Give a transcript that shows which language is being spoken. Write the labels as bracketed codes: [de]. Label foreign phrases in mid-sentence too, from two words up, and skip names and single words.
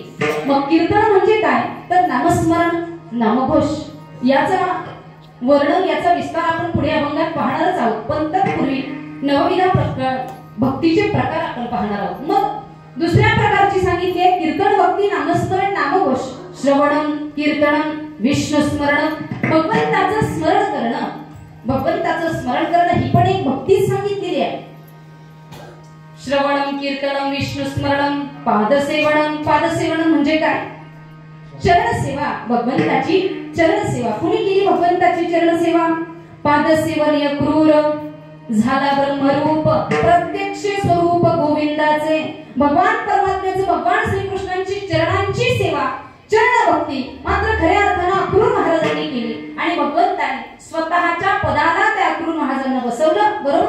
[mr] मग कीर्तन म्हणजे काय, तर नामस्मरण नामघोष याचा वर्णन, याचा विस्तार आपण पुढे अभंगात पाहणारच आहोत। पण तत्पूर्वी नवविधा भक्तीचे प्रकार आपण पाहणार आहोत। मग दुसऱ्या प्रकारची सांगितली आहे कीर्तन भक्ती, नामस्मरण नामघोष, [sa] श्रवणम कीर्तनम विष्णुस्मरणम, [mr] भगवंताचं स्मरण करणं, भगवंताचं स्मरण करणं ही पण एक भक्ती सांगितलेली आहे। [sa] श्रवणम कीर्तनम विष्णुस्मरणम पादसेवनम, [mr] पादसेवनम म्हणजे काय, चरणसेवा, भगवंताची चरणसेवा। कुणी केली भगवंताची चरणसेवा, पादसेवन क्रूर झाला ब्रह्मरूप, प्रत्यक्ष स्वरूप गोविंदाचे, भगवान परमात्म्याचे, भगवान श्रीकृष्णांची चरणांची सेवा, चरण भक्ती मात्र खऱ्या अर्थानं अक्रूर महाराजांनी केली आणि भगवंताने स्वतःच्या पदाला त्या अक्रूर महाराजांना बसवलं, बरोबर।